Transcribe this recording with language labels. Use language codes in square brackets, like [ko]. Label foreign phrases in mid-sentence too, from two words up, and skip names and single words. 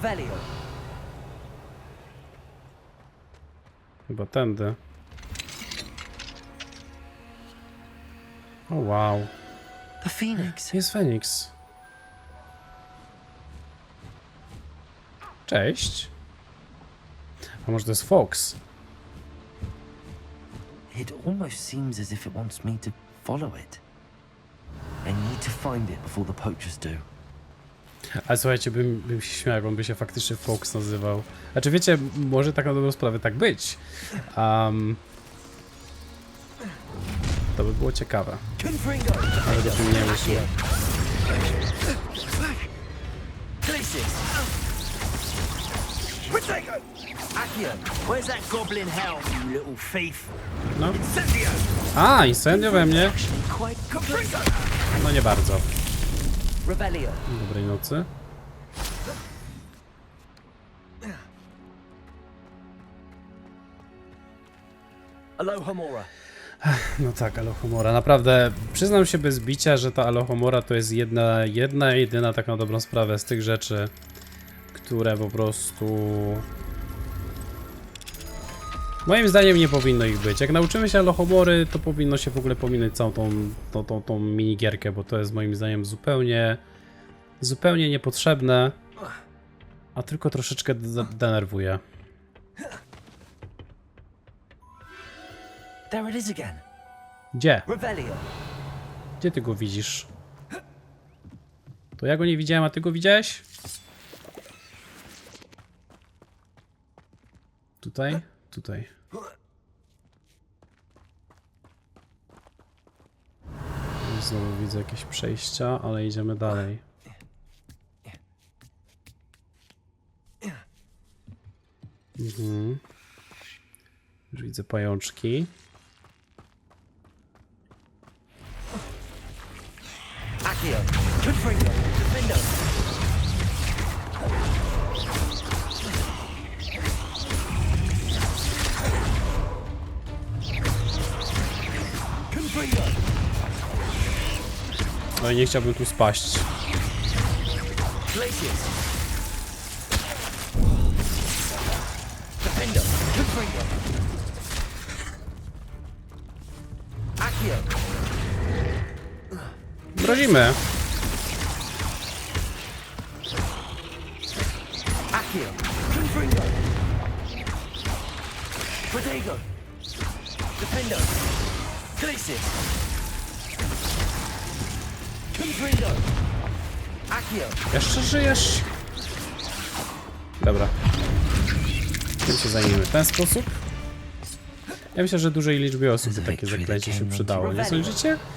[pl] Chyba tędy. O wow. Jest Feniks. Cześć. A może to jest Fox? [en] It almost seems as if it wants me to follow it. I need to find it before the poachers do. [pl] Ale słuchajcie, bym się śmiał, jak on by się faktycznie Fox nazywał. Znaczy wiecie, może tak na dobrą sprawę tak być. To by było ciekawe. Ale o tym nie myślę. [en] Where's that goblin hell, you little thief? [pl] No. A, incendio we mnie? No nie bardzo. Dobrej nocy. Alohomora. No tak, Alohomora. Naprawdę, przyznam się bez bicia, że ta Alohomora to jest jedyna tak na dobrą sprawę z tych rzeczy, które po prostu... Moim zdaniem nie powinno ich być. Jak nauczymy się Alohomory, to powinno się w ogóle pominąć całą tą minigierkę, bo to jest moim zdaniem zupełnie niepotrzebne, a tylko troszeczkę denerwuje. [en] There it is again. [pl] Gdzie? Revelio. Gdzie ty go widzisz? To ja go nie widziałem, a ty go widziałeś? Tutaj? Tutaj. Znowu widzę jakieś przejścia, ale idziemy dalej. Już widzę pajączki. Accio. Confringo. Defendo. Confringo. No i nie chciałbym tu spaść. Glacius. Defendo. Confringo. Accio. Bronimy. Accio. Confringo. Protego. Defendo. Glacius. Confringo. Accio. Jeszcze żyjesz? Dobra. Tym się zajmiemy w ten sposób. Ja myślę, że dużej liczbie osób by takie zaklęcie się przydało, nie sądzicie?